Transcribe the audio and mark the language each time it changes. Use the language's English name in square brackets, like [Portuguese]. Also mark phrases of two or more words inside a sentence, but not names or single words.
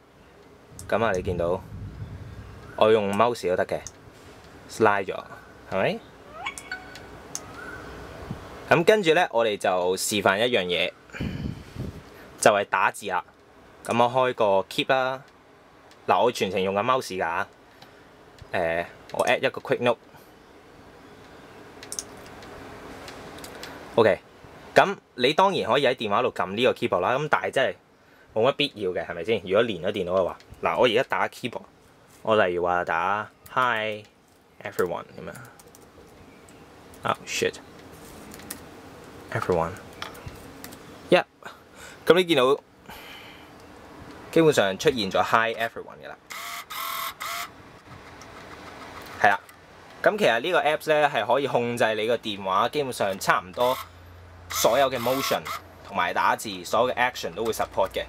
[Cantonese] 咁啊，你見到我用 mouse 都得嘅 slide 咗，係咪？咁跟住咧，我哋就示範一樣嘢，就係打字啦。咁我開個 keep 啦。嗱，我全程用緊 mouse 㗎。我 add 一個 [English] quick note。 [Cantonese] OK。咁你當然可以喺電話度撳呢個 keyboard 啦。咁但係真係冇乜必要嘅，係咪先？如果連咗電腦嘅話，嗱，我而家打 keyboard， 我例如話打 [English] Hi everyone [Cantonese] 咁樣。 [English] Oh shit！ [Cantonese] Everyone，咁你見到基本上出現咗 [English] Hi everyone [Cantonese] 嘅啦，係啦。咁其實呢個 apps 咧係可以控制你個電話，基本上差唔多所有嘅 motion 同埋打字，所有嘅 action 都會 support 嘅。